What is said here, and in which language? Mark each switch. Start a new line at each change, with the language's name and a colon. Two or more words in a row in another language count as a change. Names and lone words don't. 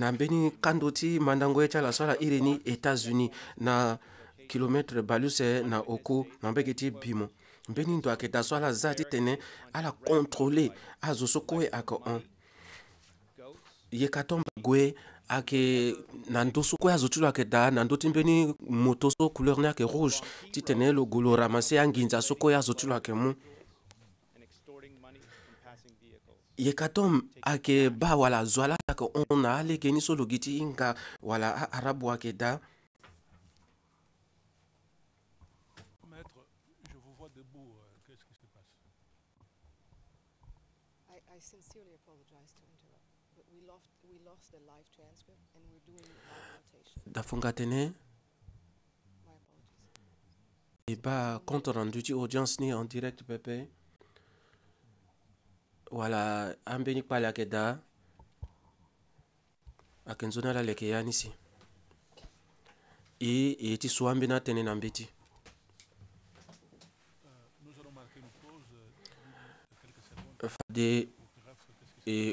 Sango: na mbeni kando ti mandango ye ti ala so ala iri ni États-Unis na kilometre baluse na oko na mbege ti bimo mbeni ndo ayeke da so ala za ti tene ala contrôler azo so kue ayeke hon Yekatom gue ayeke na ndö so kue azo ti lo ayeke da na ndö ti mbeni moto so couleur ni ayeke rouge ti tene lo gue lo ramase anginza so kue azo ti lo ayeke mu
English: and extorting money from passing vehicles.
Sango: Yekatom ayeke ba wala zo ala ayeke hon na alege ni so lo gi ti hinga wala aarabu ayeke da
French: Maître, je vous vois debout. Qu'est-ce qui se passe?
English: I sincerely apologize to interrupt, but we lost the live transcript and we're doing live notation.
Sango: dafunga tene
English: My apologies.
Sango: e ba
French: compte rendu
Sango: ti audience ni
French: en direct
Sango: pepe wala ambeni kpale ayeke da ayeke nzoni ala yeke ya ni si e ti so ambeni atënë na mbeti
French: Nous allons marquer une pause de quelques secondes.
Sango: fade
French: Bref, qu'est-ce qui